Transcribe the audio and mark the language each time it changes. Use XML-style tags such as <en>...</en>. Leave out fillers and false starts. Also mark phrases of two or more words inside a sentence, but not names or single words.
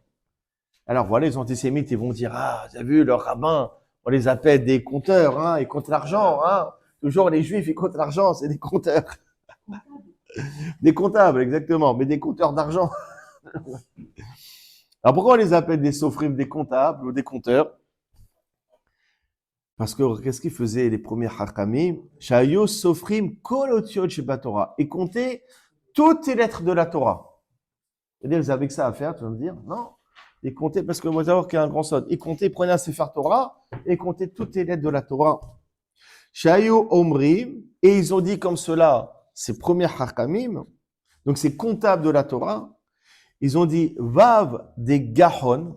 <fr>Alors voilà, les antisémites, ils vont dire, ah, vous avez vu, leurs rabbins, on les appelle des compteurs, hein, ils comptent l'argent, hein. Toujours les juifs, ils comptent l'argent, c'est des compteurs. Des comptables, exactement, mais des compteurs d'argent. Alors pourquoi on les appelle des sofrim, des comptables ou des compteurs? Parce que qu'est-ce qu'ils faisaient les premiers hakamim?</fr> <he>שהיו סופרים כל האותיות שבתורה.</he> <fr>Ils comptaient toutes les lettres de la Torah. C'est-à-dire, ils avaient que ça à faire, tu vas me dire? Non. Ils comptaient, parce que moi, savoir qu'il y a un grand sod. Ils comptaient, ils prenaient un</fr> <he>ספר תורה</he> <fr>et ils comptaient toutes les lettres de la Torah.</fr> <he>שהיו אומרים,</he> <fr>et ils ont dit comme cela, ces premiers hakamim, donc ces comptables de la Torah, ils ont dit</fr> <he>וו דגחון.</he>